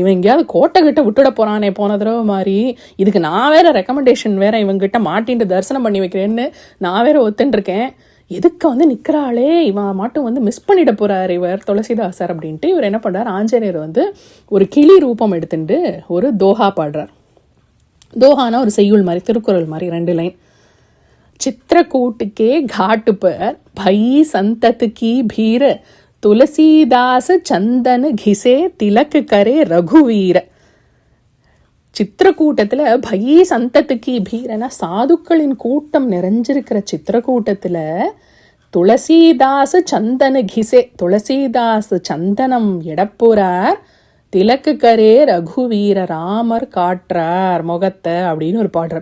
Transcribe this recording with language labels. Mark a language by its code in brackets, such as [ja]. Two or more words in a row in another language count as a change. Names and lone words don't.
[ta] இவன் எங்கேயாவது கோட்டை கிட்ட விட்டுட போகிறானே போன தடவை மாதிரி, இதுக்கு நான் வேற ரெக்கமெண்டேஷன் வேற இவங்கிட்ட மாட்டின்ட்டு தரிசனம் பண்ணி வைக்கிறேன்னு நான் வேற ஒத்துன்ட்ருக்கேன். எதுக்கு வந்து நிற்கிறாளே, இவன் மட்டும் வந்து மிஸ் பண்ணிட போகிறார் இவர் துளசிதாசர் அப்படின்ட்டு இவர் என்ன பண்ணுறார், ஆஞ்சநேயர் வந்து ஒரு கிளி ரூபம் எடுத்துட்டு ஒரு தோஹா பாடுறார். தோஹானா ஒரு செய்யுள் மாதிரி, திருக்குறள் மாதிரி 2 லைன். [awa] चित्रकूट के घाट पर भई संतत की भीर, तुलसीदास चंदन घिसे तिलक करे रघुवीर. [ta] சித்திரக்கூட்டத்தில் பை சந்தத்துக்கு பீரனா சாதுக்களின் கூட்டம் நிறைஞ்சிருக்கிற சித்திரக்கூட்டத்தில் துளசிதாஸ் [awa] चंदन घिसे, [ta] துளசிதாஸ் சந்தனம் எடப்புறார், [awa] तिलक करे रघुवीर [ta] ராமர் காட்டுறார் முகத்தை அப்படின்னு ஒரு பாடுறார்.